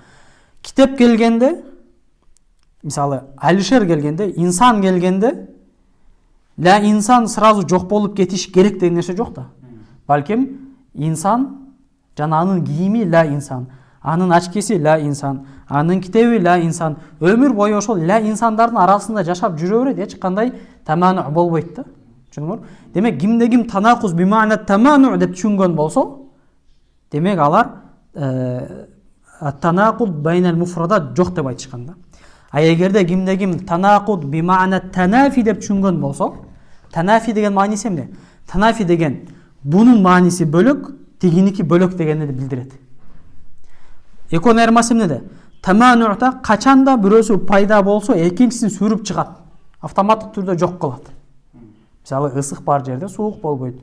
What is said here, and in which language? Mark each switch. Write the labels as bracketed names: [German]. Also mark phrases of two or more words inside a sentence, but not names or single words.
[Kyrgyz] Китеп келгенде, мисалы, Алишер келгенде, инсан келгенде, [Arabic] لا إنسان [Kyrgyz] сразу жок болуп кетиш керек деген нерсе жок да. Балким инсан жана анын кийими [Arabic] لا إنسان, [Kyrgyz] анын ачкеси [Arabic] لا إنسان, [Kyrgyz] анын китеби [Arabic] لا إنسان, [Kyrgyz] өмүр бою ошол ла инсандардын арасында жашап жүрө берет, эч кандай таману болбойт да. Түшүндүңөр? Демек, кимде ким [Arabic] التناقض بمعنى التمانع [Kyrgyz] деп түшүнгөн болсо, демек алар [Arabic] التناقض بين المفردات [Kyrgyz] жок деп айтышкан да. А эгерде кимде ким [Arabic] التناقض بمعنى التنافي [Kyrgyz] деп түшүнгөн болсо, танафи деген мааниси эмне? Танафи деген бунун мааниси бөлөк, тигиники бөлөк дегенди билдирет. Экөөнүн айырмасы эмнеде? Таману'та качанда бирөөсү пайда болсо, экинчисин сүрүп чыгат. Автоматтык түрдө жок кылат. Мисалы, ысык бар жерде суук болбойт.